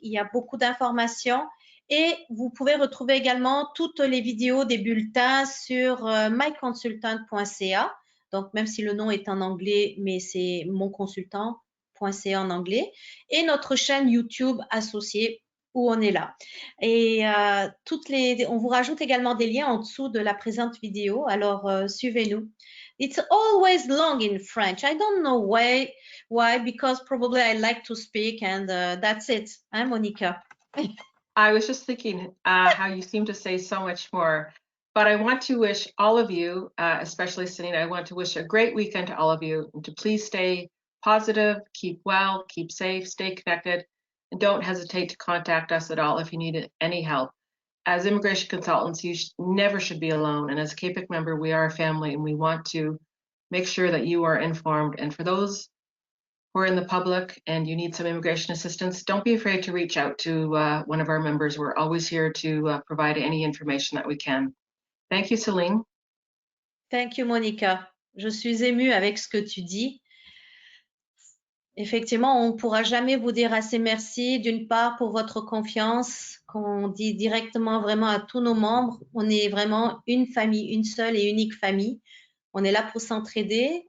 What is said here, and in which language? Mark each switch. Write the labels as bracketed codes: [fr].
[fr] Il y a beaucoup d'informations. Et vous pouvez retrouver également toutes les vidéos des bulletins sur myconsultant.ca. Donc, même si le nom est [en] en anglais, [fr] mais c'est monconsultant.ca en anglais. Et notre chaîne YouTube associée où on est là. Et on vous rajoute également des liens en dessous de la présente vidéo. Alors, suivez-nous. [en] It's always long in French. I don't know why, because probably I like to speak and that's it. [fr] Hein, Monica? [en] I was just thinking how you seem to say so much more, but I want to wish all of you, especially Selena, I want to wish a great weekend to all of you, and to please stay positive, keep well, keep safe, stay connected, and don't hesitate to contact us at all if you need any help. As immigration consultants, you never should be alone, and as a KPIC member, we are a family, and we want to make sure that you are informed. And for those who are in the public and you need some immigration assistance, don't be afraid to reach out to one of our members. We're always here to provide any information that we can. Thank you, Celine. Thank you, Monica. [fr] Je suis émue avec ce que tu dis. Effectivement, on ne pourra jamais vous dire assez merci, d'une part pour votre confiance, qu'on dit directement vraiment à tous nos membres. On est vraiment une famille, une seule et unique famille. On est là pour s'entraider.